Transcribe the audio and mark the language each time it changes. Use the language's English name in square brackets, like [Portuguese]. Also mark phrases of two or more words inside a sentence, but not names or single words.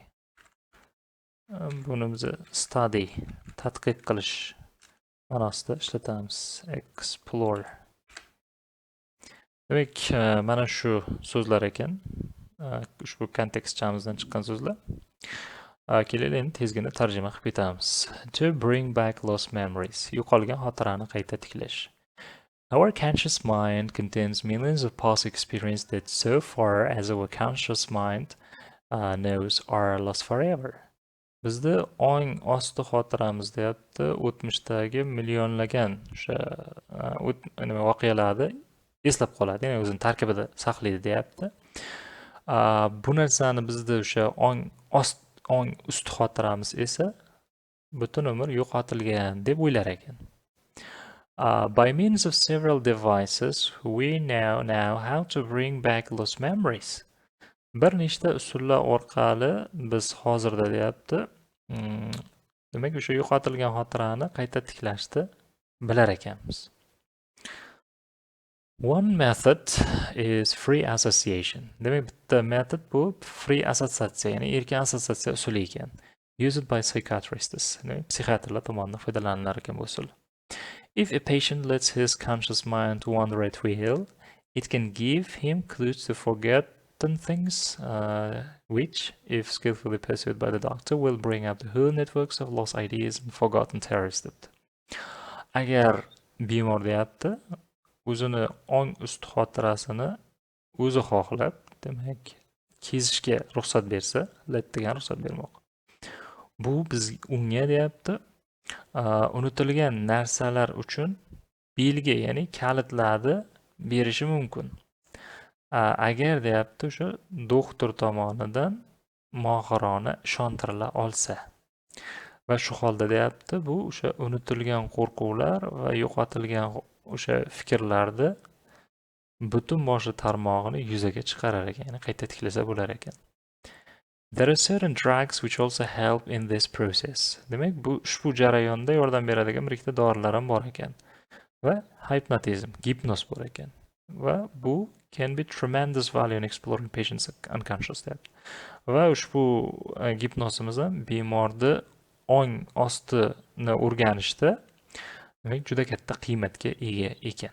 [Uzbek] Buni biz study, tadqiq qilish ma'nosida ishlatamiz. Explore. Demak, mana shu so'zlar ekan. Ushbu kontekstchamizdan chiqqan so'zlar. Kelaylik endi tezgina tarjima qilib ketamiz. [English] To bring back lost memories. [Uzbek] Yo'qolgan xotirani qayta tiklash. [English] Our conscious mind contains millions of past experiences that so far as our conscious mind knows are lost forever. [Uzbek] Bizda ong osti xotiramiz deyapti, o'tmishdagi millionlagan o'sha voqealarni eslab qoladi, ya'ni o'zini tarkibida saqlaydi deyapti. Bu narsani bizda o'sha ong ust xotiramiz esa butun umr yo'qotilgan deb o'ylar ekan. [English] By means of several devices, we now know how to bring back lost memories. [Uzbek] Bir nechta usullar orqali biz hozirda deyapti, demak o'sha yo'qotilgan xotirani qayta tiklashni bilar ekanmiz. [English] One method is free association. [Uzbek] Demak bitta metod bu free assotsiatsiya, ya'ni erkin assotsiatsiya usuli ekan. [English] Used by psychiatrists. [Uzbek] Psixiatrlar tomonidan foydalanilar ekan bu usul. [English] If a patient lets his conscious mind wander at will, it can give him clues to forgotten things, which, if skillfully pursued by the doctor, will bring up the whole networks of lost ideas and forgotten terrors. [Uzbek] Agar bemor deyapti, o'zini ong ust xotirasini o'zi xohlab, demak, kezishga ruxsat bersa, let degan ruxsat bermoq. Bu biz unga deyapti, unutilgan narsalar uchun belgi, ya'ni kalitlarni berishi mumkin. Agar deyapti o'sha doktor tomonidan mohirona ishontirila olsa. Va shu holda deyapti, bu o'sha unutilgan qo'rquvlar va yo'qotilgan o'sha fikrlarni butun boshli tarmog'ini yuzaga chiqarar ekan, ya'ni qayta tiklasa bo'lar ekan. [English] There are certain drugs which also help in this process. [Uzbek] Demak, bu ushbu jarayonda yordam beradigan bir ikkita dorilar ham bor ekan. Va hypnotism, gipnoz bor ekan. Va bu [English] can be tremendous value in exploring patients' unconscious state. [Uzbek] Va ushbu gipnozimiz ham bemorni ong ostini o'rganishda demak juda katta qiymatga ega ekan.